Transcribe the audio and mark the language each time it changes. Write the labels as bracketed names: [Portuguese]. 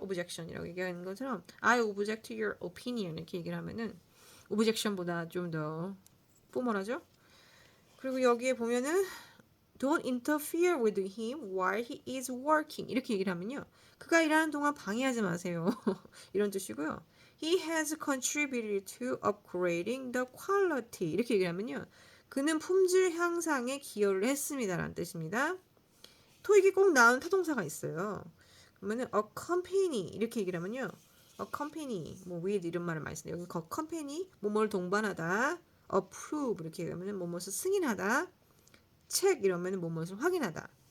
[Korean] objection이라고 얘기하는 것처럼 [English] I object to your opinion [Korean] 이렇게 얘기를 하면은 objection보다 좀 더 포멀하죠? 그리고 여기에 보면은 [English] Don't interfere with him while he is working [Korean] 이렇게 얘기를 하면요. 그가 일하는 동안 방해하지 마세요. 이런 뜻이고요. [English] He has contributed to upgrading the quality [Korean] 이렇게 얘기를 하면요. 그는 품질 향상에 기여를 했습니다. 라는 뜻입니다. 토익이 꼭 나오는 타동사가 있어요. 그러면은 accompany 이렇게 얘기를 하면요. accompany 뭐 with 이런 말을 많이 쓰는데 여기 accompany 뭐뭘 동반하다 approve 이렇게 얘기하면은 뭐뭐를 승인하다 check 이러면은 뭐뭐를 확인하다